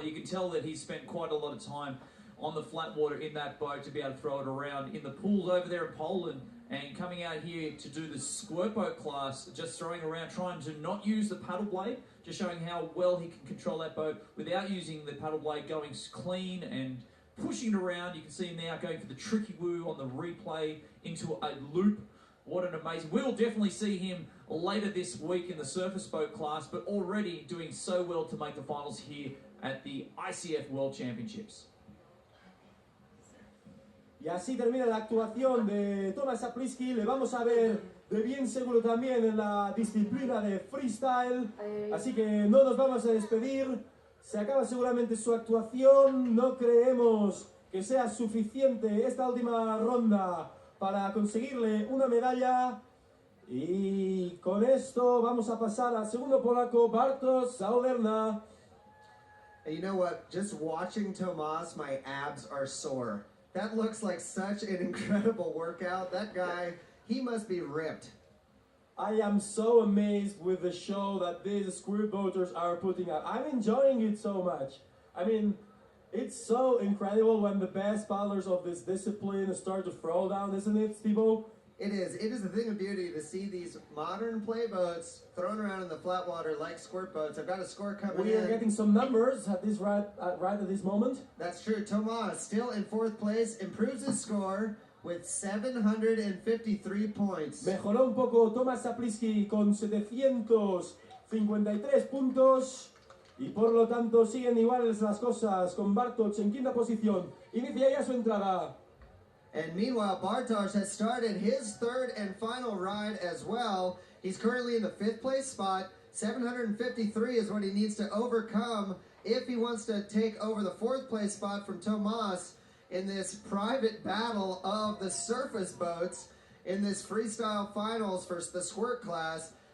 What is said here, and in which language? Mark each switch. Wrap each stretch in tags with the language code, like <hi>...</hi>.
<en>You can tell that he spent quite a lot of time on the flat water in that boat to be able to throw it around in the pools over there in Poland, and coming out here to do the squirt boat class, just throwing around, trying to not use the paddle blade, just showing how well he can control that boat without using the paddle blade, going clean and pushing it around. You can see him now going for the tricky woo on the replay into a loop. What an amazing... We'll definitely see him later this week in the surface boat class, but already doing so well to make the finals here at the ICF World Championships.</en> <es>Y así termina la actuación de Tomasz Czaplicki. Le vamos a ver de bien seguro también en la disciplina de freestyle. Así que no nos vamos a despedir. Se acaba seguramente su actuación. No creemos que sea suficiente esta última ronda para conseguirle una medalla. Y con esto vamos a pasar al segundo polaco, Bartosz Czauderna.</es> <en>And you know what? Just watching Tomas, my abs are sore. That looks like such an incredible workout. That guy, he must be ripped. I am so amazed with the show that these squirt boaters are putting out. I'm enjoying it so much. I mean, it's so incredible when the best paddlers of this discipline start to throw down, isn't it, Steve-O? It is. It is a thing of beauty to see these modern play boats thrown around in the flat water like squirt boats. I've got a score coming in. We are getting some numbers at this right at this moment. That's true. Tomas still in 4th place, improves his score with 753 points.</en> <es>Mejoró un poco Tomasz Czaplicki con 753 puntos. Y por lo tanto siguen iguales las cosas con Bartosz en quinta posición. Inicia ya su entrada.</es> <en>And meanwhile, Bartosz has started his 3rd and final ride as well. He's currently in the 5th place spot. 753 is what he needs to overcome if he wants to take over the 4th place spot from Tomas in this private battle of the surface boats in this freestyle finals for the squirt class.</en>